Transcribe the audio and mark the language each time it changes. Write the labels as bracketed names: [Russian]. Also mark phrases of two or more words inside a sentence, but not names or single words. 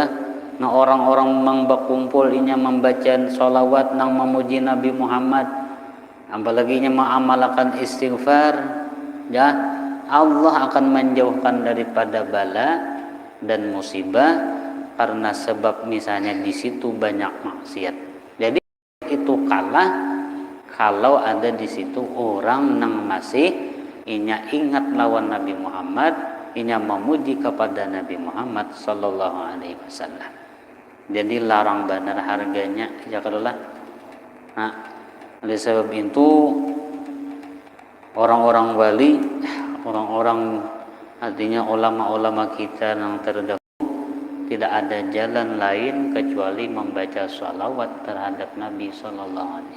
[Banjar] Nah orang-orang berkumpul inya membaca sholawat nang memuji Nabi Muhammad, apalagi nya mengamalkan istighfar, ya Allah akan menjauhkan daripada bala dan musibah, karena sebab misalnya di situ banyak maksiat. Jadi itu kalah kalau ada di situ orang yang masih inya ingat lawan Nabi Muhammad, inya memuji kepada Nabi Muhammad [Arabic] صلى الله عليه وسلم. [Banjar] Jadi larang benar harganya, ya kadulah. [Indonesian] Nah, oleh sebab itu orang-orang wali, orang-orang artinya ulama-ulama kita yang terdahulu, tidak ada jalan lain kecuali membaca sholawat terhadap Nabi [Arabic] صلى الله عليه وسلم.